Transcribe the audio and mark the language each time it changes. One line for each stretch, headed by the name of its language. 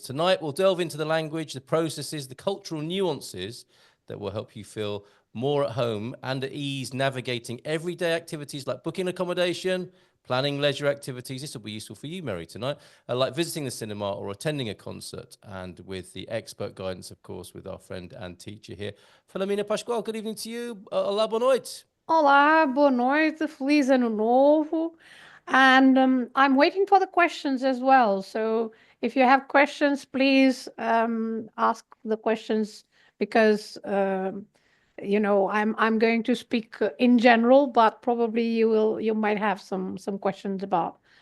English: Tonight, we'll delve into the language, the processes, the cultural nuances that will help you feel more at home and at ease navigating everyday activities like booking accommodation, planning leisure activities. This will be useful for you, Mary, tonight, like visiting the cinema or attending a concert, and with the expert guidance, of course, with our friend and teacher here, Filomena Pascoal. Good evening to you.
Portuguese: Olá, boa noite. Olá, boa noite, feliz ano novo.
English: And I'm waiting for the questions as well. So if you have questions, please ask the questions because I'm going to speak in general, but probably you might have some questions about